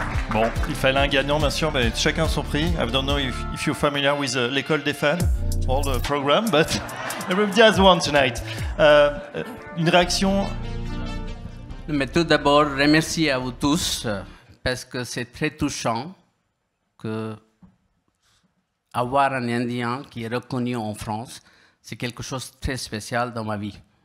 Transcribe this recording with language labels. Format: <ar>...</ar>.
<fr>Bon, il fallait un gagnant, bien sûr, mais chacun son prix.</fr> <en>I don't know if you're familiar with l'école des fans, all the program, but everybody has one tonight.</en> <fr>Une réaction? Mais tout d'abord, remercie à vous tous, parce que c'est très touchant que avoir un Indien qui est reconnu en France, c'est quelque chose de très spécial dans ma vie.</fr>